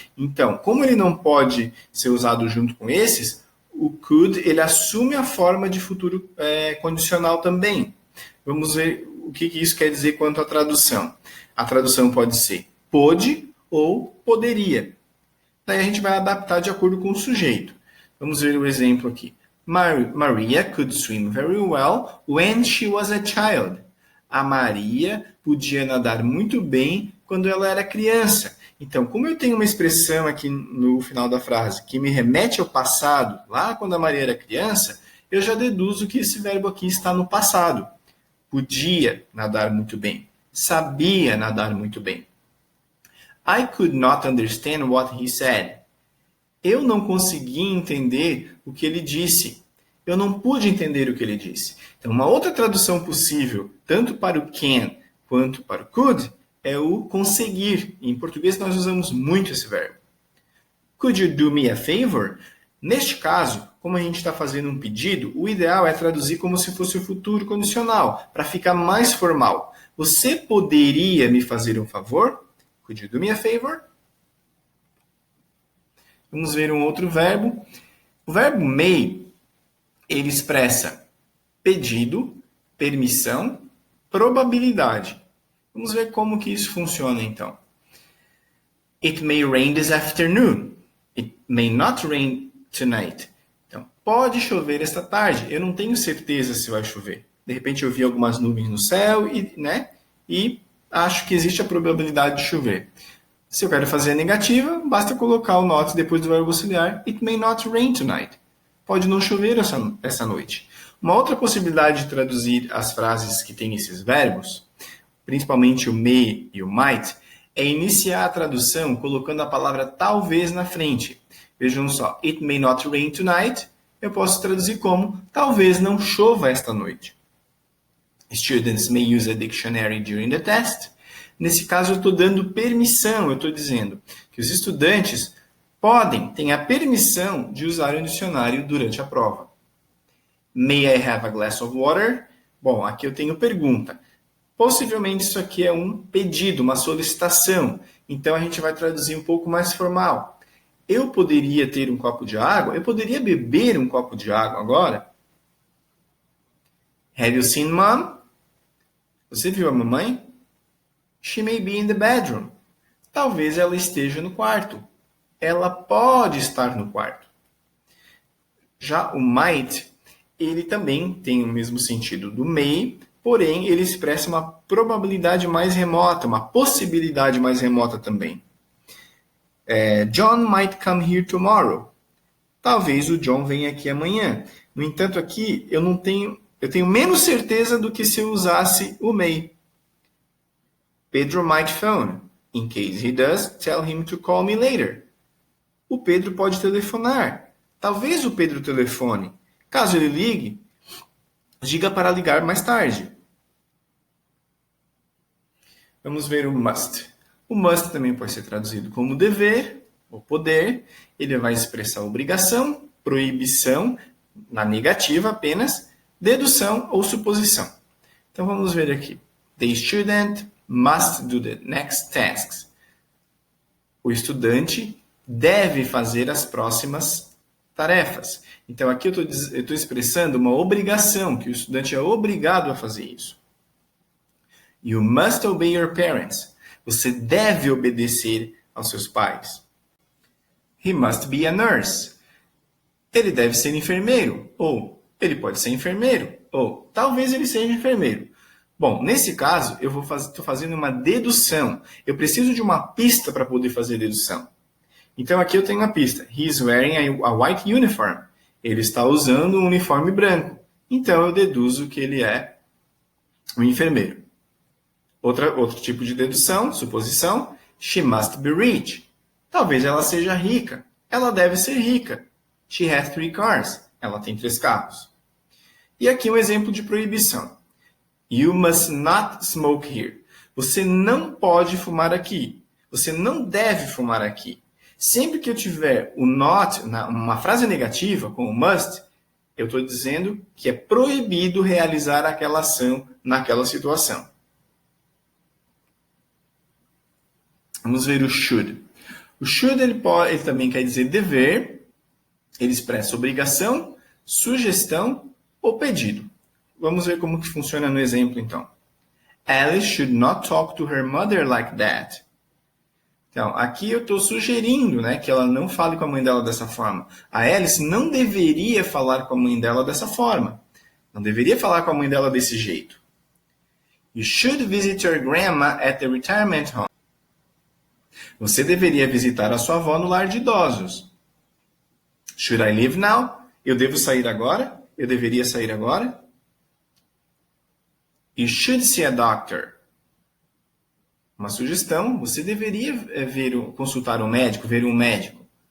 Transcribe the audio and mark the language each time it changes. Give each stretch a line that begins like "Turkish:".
Portuguese: Então, como ele não pode ser usado junto com esses, o could ele assume a forma de futuro condicional também. Vamos ver o que isso quer dizer quanto à tradução. A tradução pode ser pôde ou poderia. Daí a gente vai adaptar de acordo com o sujeito. Vamos ver o exemplo aqui.
English: Maria could swim very well when she was a child.
Portuguese: A Maria podia nadar muito bem quando ela era criança. Então, como eu tenho uma expressão aqui no final da frase que me remete ao passado, lá quando a Maria era criança, eu já deduzo que esse verbo aqui está no passado. Podia nadar muito bem. Sabia nadar muito bem.
English: I could not understand what he said.
Portuguese: Eu não consegui entender o que ele disse. Eu não pude entender o que ele disse. Então, uma outra tradução possível, tanto para o can quanto para o could, é o conseguir. Em português, nós usamos muito esse verbo.
English: Could you do me a favor?
Portuguese: Neste caso, como a gente está fazendo um pedido, o ideal é traduzir como se fosse o futuro condicional, para ficar mais formal. Você poderia me fazer um favor?
English: Could you do me a favor?
Portuguese: Vamos ver um outro verbo. O verbo may, ele expressa pedido, permissão, probabilidade. Vamos ver como que isso funciona, então.
English: It may rain this afternoon. It may not rain tonight.
Portuguese: Então, pode chover esta tarde. Eu não tenho certeza se vai chover. De repente eu vi algumas nuvens no céu e acho que existe a probabilidade de chover. Se eu quero fazer a negativa, basta colocar o not depois do verbo auxiliar.
English: It may not rain tonight.
Portuguese: Pode não chover essa noite. Uma outra possibilidade de traduzir as frases que têm esses verbos, principalmente o may e o might, é iniciar a tradução colocando a palavra talvez na frente. Vejam só,
English: it may not rain tonight,
Portuguese: eu posso traduzir como talvez não chova esta noite.
English: Students may use a dictionary during the test.
Portuguese: Nesse caso, eu estou dando permissão, eu estou dizendo que os estudantes têm a permissão de usar o dicionário durante a prova.
English: May I have a glass of water?
Portuguese: Bom, aqui eu tenho pergunta. Possivelmente isso aqui é um pedido, uma solicitação. Então a gente vai traduzir um pouco mais formal. Eu poderia ter um copo de água? Eu poderia beber um copo de água agora?
English: Have you seen mom?
Portuguese: Você viu a mamãe?
English: She may be in the bedroom.
Portuguese: Talvez ela esteja no quarto. Ela pode estar no quarto. Já o might, ele também tem o mesmo sentido do may, porém ele expressa uma probabilidade mais remota, uma possibilidade mais remota também.
English: John might come here tomorrow.
Portuguese: Talvez o John venha aqui amanhã. No entanto, aqui eu tenho menos certeza do que se eu usasse o may.
English: Pedro might phone. In case he does, tell him to call me later.
Portuguese: O Pedro pode telefonar. Talvez o Pedro telefone. Caso ele ligue, diga para ligar mais tarde. Vamos ver o must. O must também pode ser traduzido como dever ou poder. Ele vai expressar obrigação, proibição, na negativa apenas, dedução ou suposição. Então vamos ver aqui.
English: The student must do the next tasks.
Portuguese: O estudante deve fazer as próximas tarefas. Então aqui eu estou expressando uma obrigação, que o estudante é obrigado a fazer isso.
English: You must obey your parents.
Portuguese: Você deve obedecer aos seus pais.
English: He must be a nurse.
Portuguese: Ele deve ser enfermeiro. Ou ele pode ser enfermeiro. Ou talvez ele seja enfermeiro. Bom, nesse caso, eu estou fazendo uma dedução. Eu preciso de uma pista para poder fazer dedução. Então aqui eu tenho uma pista.
English: He is wearing a white uniform.
Portuguese: Ele está usando um uniforme branco. Então eu deduzo que ele é um enfermeiro. Outro tipo de dedução, suposição.
English: She must be rich.
Portuguese: Talvez ela seja rica. Ela deve ser rica.
English: She has 3 cars.
Portuguese: Ela tem 3 carros. E aqui um exemplo de proibição.
English: You must not smoke here.
Portuguese: Você não pode fumar aqui. Você não deve fumar aqui. Sempre que eu tiver o not, uma frase negativa, com o must, eu estou dizendo que é proibido realizar aquela ação naquela situação. Vamos ver o should. O should ele também quer dizer dever, ele expressa obrigação, sugestão ou pedido. Vamos ver como que funciona no exemplo, então.
English: Alice should not talk to her mother like that.
Portuguese: Então, aqui eu estou sugerindo, né, que ela não fale com a mãe dela dessa forma. A Alice não deveria falar com a mãe dela dessa forma. Não deveria falar com a mãe dela desse jeito.
English: You should visit your grandma at the retirement home.
Portuguese: Você deveria visitar a sua avó no lar de idosos.
English: Should I leave now?
Portuguese: Eu devo sair agora? Eu deveria sair agora?
English: You should see a doctor.
Portuguese: Uma sugestão, você deveria consultar um médico, ver um médico.